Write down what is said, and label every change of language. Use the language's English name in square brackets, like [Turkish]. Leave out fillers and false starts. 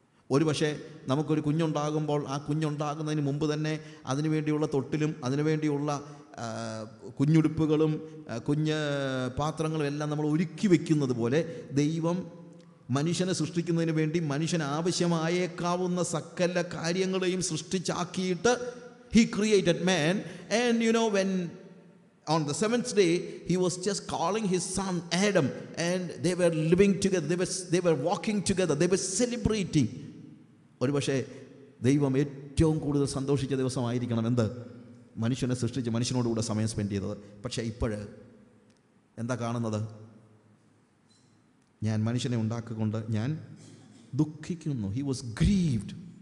[Malayalam] ഒരു പക്ഷേ നമുക്കൊരു കുഞ്ഞുണ്ടാകുമ്പോൾ ആ കുഞ്ഞുണ്ടാകുന്നതിന് മുമ്പ് തന്നെ അതിനു വേണ്ടിയുള്ള തൊട്ടിലും അതിനുവേണ്ടിയുള്ള കുഞ്ഞുടുപ്പുകളും കുഞ്ഞ് പാത്രങ്ങളും എല്ലാം നമ്മൾ ഒരുക്കി വയ്ക്കുന്നത് പോലെ ദൈവം മനുഷ്യനെ സൃഷ്ടിക്കുന്നതിന് വേണ്ടി മനുഷ്യന് ആവശ്യമായേക്കാവുന്ന സകല കാര്യങ്ങളെയും സൃഷ്ടിച്ചാക്കിയിട്ട് [English] he created man. And when on the seventh day he was just calling his son Adam, and they were living together, they were walking together, they were celebrating. [Malayalam] ഒരു പക്ഷേ ദൈവം ഏറ്റവും കൂടുതൽ സന്തോഷിച്ച ദിവസമായിരിക്കണം എന്ത്? മനുഷ്യനെ സൃഷ്ടിച്ച് മനുഷ്യനോടുകൂടെ സമയം സ്പെൻഡ് ചെയ്തത്. പക്ഷേ ഇപ്പോഴ് എന്താ കാണുന്നത്? ഞാൻ മനുഷ്യനെ ഉണ്ടാക്കിക്കൊണ്ട് ഞാൻ ദുഃഖിക്കുന്നു. [English] He was grieved.